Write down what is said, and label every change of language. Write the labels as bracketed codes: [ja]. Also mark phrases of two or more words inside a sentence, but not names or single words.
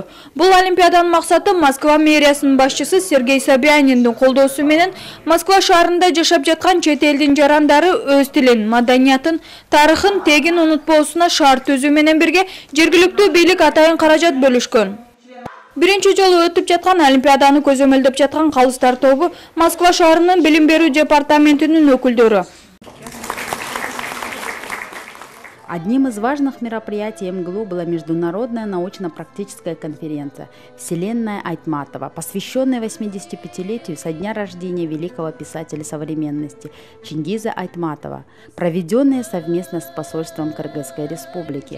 [ky] Бул олимпиаданын максаты Москва мэриясынын башчысы Сергей Собяниндин колдоосу менен Москва шаарында жашап жаткан чет элдин жарандары өз тилин, маданиятын, тарыхын тегин унутпоосуна шарт түзүү менен бирге жергиликтүү бийлик атайын каражат бөлүшкөн. Биринчи жолу өтүп жаткан олимпиаданы көзөмөлдөп жаткан калыстар тобу Москва шаарынын билим берүү департаментинин өкүлдөрү. [ru] Одним из важных мероприятий МГЛУ была международная научно-практическая конференция «Вселенная Айтматова», посвященная 85-летию со дня рождения великого писателя современности Чингиза Айтматова, проведенная совместно с посольством Кыргызской Республики.